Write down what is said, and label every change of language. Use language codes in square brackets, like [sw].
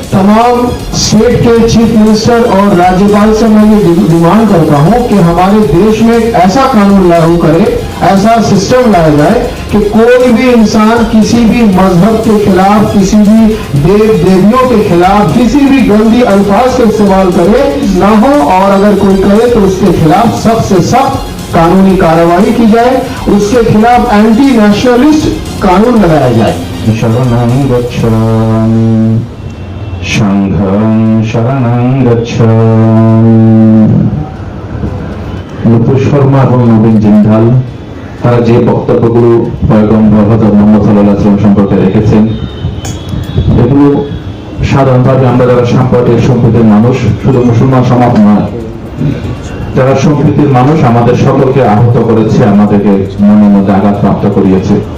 [hi] तमाम स्टेट के chief minister और राज्यपाल से मैं ये डिमांड करता हूं कि हमारे देश में एक ऐसा कानून लागू करे, ऐसा सिस्टम लाया जाए कि कोई भी इंसान किसी भी मजहब के खिलाफ, किसी भी देव देवियों के खिलाफ किसी भी गंदी अल्फाज का इस्तेमाल करे ना हो, और अगर कोई करे तो उसके खिलाफ सख्त से सख्त कानूनी कार्रवाई की जाए, उसके खिलाफ एंटी नेशनलिस्ट कानून लगाया जाए। [pi] शरणं गच्छामि संघं शरणं गच्छामि। [bn] নুপুর শর্মা এবং নবীন জিন্দাল তারা যে বক্তব্যগুলো পয়গম্বর হযরত মুহাম্মদ সাল্লাল্লাহু আলাইহি ওয়াসাল্লাম সম্পর্কে রেখেছেন, এগুলো সাধারণভাবে আমরা যারা সাম্প্রদায়িক সম্প্রীতির মানুষ, শুধু মুসলমান সমাজ নয়, যারা সম্প্রীতির মানুষ, আমাদের সকলকে আহত করেছে, আমাদেরকে মনের মধ্যে আঘাতপ্রাপ্ত করিয়েছে।